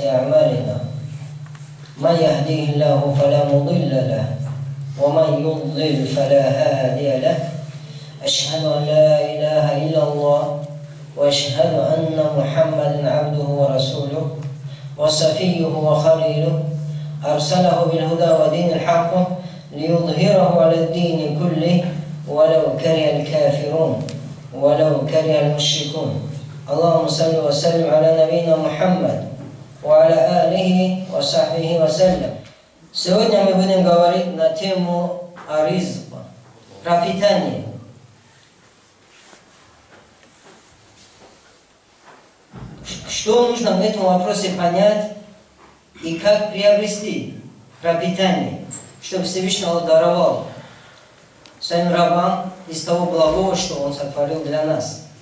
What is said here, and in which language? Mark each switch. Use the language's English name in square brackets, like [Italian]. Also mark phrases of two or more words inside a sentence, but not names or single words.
[Arabic] أعمالنا من يهديه الله فلا مضل له ومن يضلل فلا هادي له أشهد أن لا إله إلا الله وأشهد أن محمدا عبده ورسوله وصفيه وخليله أرسله بالهدى ودين الحق ليظهره على الدين كله ولو كره الكافرون ولو كره المشركون. اللهم صل وسلم على نبينا محمد وعلى آله وصحبه وسلم. [Russian] Сегодня мы будем говорить на тему ризq, пропитание. Что нужно в этом вопросе понять и как приобрести пропитание, чтобы Всевышний Allah даровал своим рабам из того благого, что Он сотворил для нас.